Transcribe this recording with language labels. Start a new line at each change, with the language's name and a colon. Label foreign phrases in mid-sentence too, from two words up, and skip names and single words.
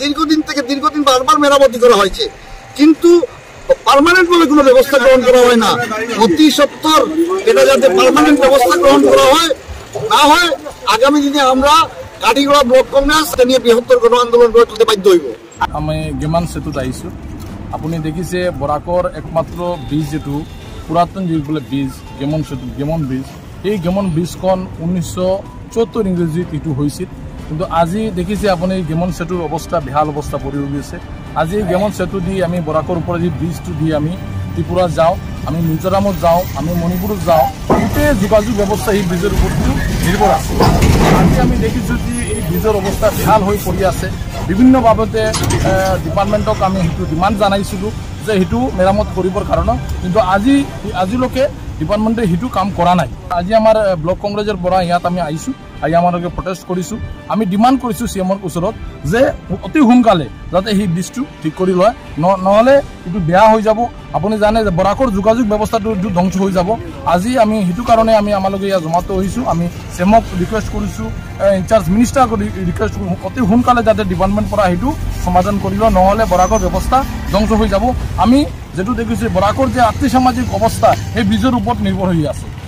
Bangla: দীর্ঘদিন বারবার মেরামতি করা হয়েছে, কিন্তু পার্মানেন্ট ভাবে কোনো ব্যবস্থা গ্রহণ করা হয় না। অতি সত্বর এটা যাতে পার্মানেন্ট ব্যবস্থা গ্রহণ করা হয়, না হয় আগামী দিনে আমরা কাঠিগড়া ব্লক কংগ্রেস নিয়ে বৃহত্তর গণ আন্দোলন গড়ে তুলতে বাধ্য হইব।
Assamese: আমি গেমন সেতুত আহিছোঁ। আপুনি দেখিছে বৰাকৰ একমাত্ৰ ব্ৰিজ, যেটো পুৰাতন যিবিলাক ব্ৰিজ, গেমন সেতু, গেমন ব্ৰিজ। এই গেমন ব্ৰিজখন 1974 ইংরেজিত এইটো হৈছিল, কিন্তু আজি দেখিছে আপুনি গেমন সেতুৰ অৱস্থা বেহাল অৱস্থা পৰি গৈছে। আজি গেমন সেতু দি আমি বরাকর উপরে যে ব্রিজটো দি আমি ত্রিপুরা যাও, আমি মিজোরামত যাও, আমি মণিপুরত যাও, গোটেই যোগাযোগ ব্যৱস্থা এই ব্রিজের উপর নির্ভর আছে। আজি আমি দেখিছো যে এই ব্রিজের অবস্থা বেহাল হয়ে পড়ি আছে। বিভিন্ন বাবদে ডিপার্টমেন্টক আমি সেইটো ডিমান্ড জানাইছিলো যে সেইটো মেরামত করিবার কারণে, কিন্তু আজিলৈকে ডিপার্টমেন্টে সেইটো কাম করা নাই। আজি আমার ব্লক কংগ্রেসের পৰা ইয়াত আমি আইছো, আহি আমালোকে প্রটেস্ট কৰিছো। আমি ডিমান্ড কৰিছো সিএমৰ ওচৰত যে অতি সোনকালে যাতে সেই ব্রিজটো ঠিক কৰি লয়, নহলে এইটো বেয়া হৈ যাব। আপুনি জানে যে বরাকর যোগাযোগ ব্যৱস্থাটো ধ্বংস হৈ যাব। আজি আমি সেইটো কাৰণে আমি আমালোকে ইয়াত জমাটো হৈছো। আমি সিএমক রিকুৱেষ্ট কৰিছো,
English: incharge minister
Assamese: রিকুৱেষ্ট কৰোঁ অতি সোনকালে যাতে ডিপার্টমেন্ট পৰা সেইটো সমাধান কৰি লয়, নহলে বরাকর ব্যৱস্থা ধ্বংস হৈ যাব। আমি যেটো দেখিছো বরাকর যে আর্থিক সামাজিক অবস্থা সেই ব্রিজের উপর নির্ভর হয়ে আছে।